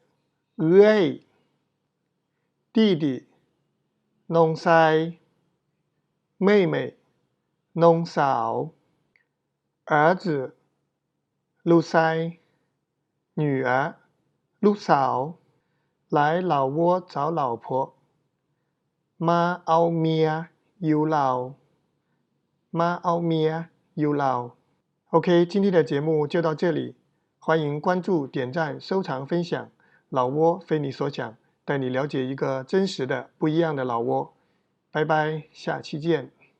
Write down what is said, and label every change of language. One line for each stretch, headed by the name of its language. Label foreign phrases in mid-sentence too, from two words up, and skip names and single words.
Chinese: ơi弟弟น้องชาย妹妹น้องสาว儿子ลูก ชาย女儿ลูกสาว来老挝找老婆
Thai: มาเอาเมียอยู่ลาวมาเอาเมียอยู่ลาว
Chinese: OK， 今天的节目就到这里，欢迎关注、点赞、收藏、分享。老挝非你所想，带你了解一个真实的、不一样的老挝。拜拜，下期见。